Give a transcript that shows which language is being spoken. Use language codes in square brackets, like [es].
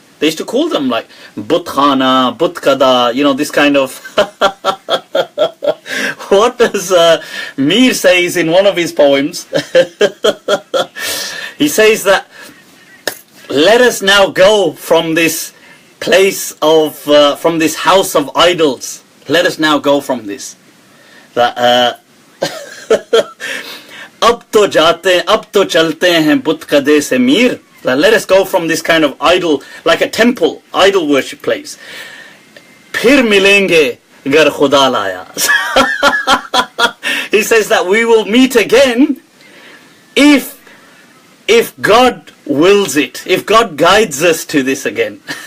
[en] They used to call them like but khana, but kada, this kind of what does Mir says in one of his poems? He says that let us now go from this place of from this house of idols. Let us now go from this. [ur] That अब तो चलते हैं बुत कदे से Mir. [en] Let us go from this kind of idol, like a temple, idol worship place. [ur] फिर मिलेंगे गर खुदा लाया. [en] He says that we will meet again if God wills it, if God guides us to this again.